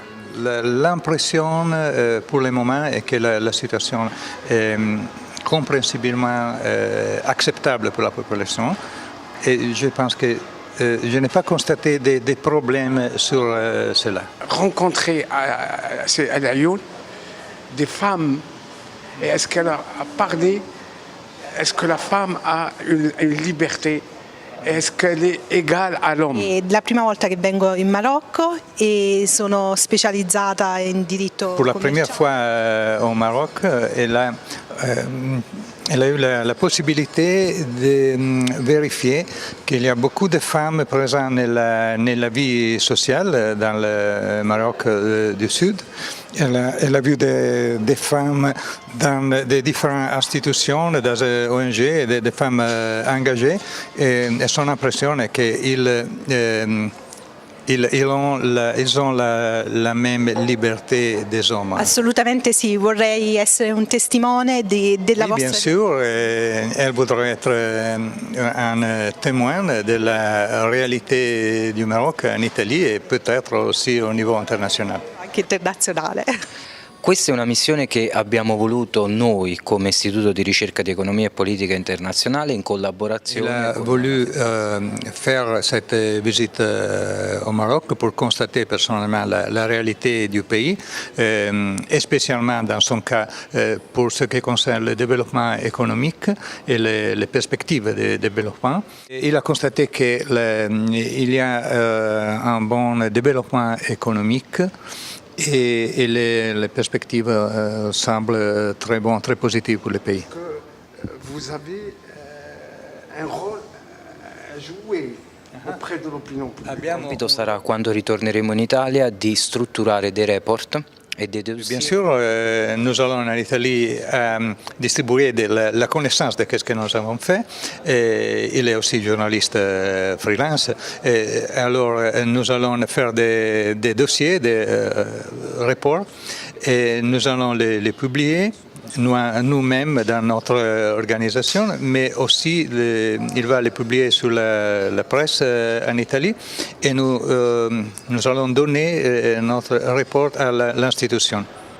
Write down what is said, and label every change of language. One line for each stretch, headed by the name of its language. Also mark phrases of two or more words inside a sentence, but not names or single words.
French: L'impression pour le moment est que la situation est comprensiblement acceptable pour la population, et je pense que je n'ai pas constaté des problèmes sur cela. Rencontrer à Lyon des femmes, et est-ce qu'elle a parlé? Est-ce que la femme ha une libertà? Est-ce qu'elle est égale à l'homme?
Italian: È la prima volta che vengo in Marocco e sono specializzata in diritto
French: Pour la
Italian: commerciale.
French: première fois au Maroc, elle a eu la possibilité de vérifier qu'il y a beaucoup de femmes présentes nella vie sociale dans le Maroc du Sud. Elle a vu des femmes dans des différentes institutions, des ONG, des femmes engagées, et son impression est qu'ils ont la même liberté des hommes.
Italian: Assolutamente sì, vorrei essere un testimone della
French: Oui,
Italian: vostra...
French: bien sûr, elle voudrait être un témoin de la réalité du Maroc en Italie et peut-être aussi au niveau international.
Italian: anche internazionale. Questa è una missione che abbiamo voluto noi come Istituto di ricerca di economia e politica internazionale in collaborazione.
French: Il a voulu faire cette visite au Maroc pour constater personnellement la réalité du pays, et spécialement dans son cas pour ce qui concerne le développement économique et les perspectives de développement. Il a constaté qu'il y a un bon développement économique. Et les perspectives semblent très bonnes, très positives pour le pays. Vous avez un rôle à jouer auprès de l'opinion publique.
Italian: Il compito sarà, quando ritorneremo in Italia, di strutturare dei report
French: et des dossiers. Bien sûr, nous allons en Italie distribuer la connaissance de ce que nous avons fait. Il est aussi journaliste freelance. Alors, nous allons faire des dossiers, des reports, et nous allons les publier nous-mêmes dans notre organisation, mais aussi il va les publier sur la presse en Italie, et nous allons donner notre report à l'institution.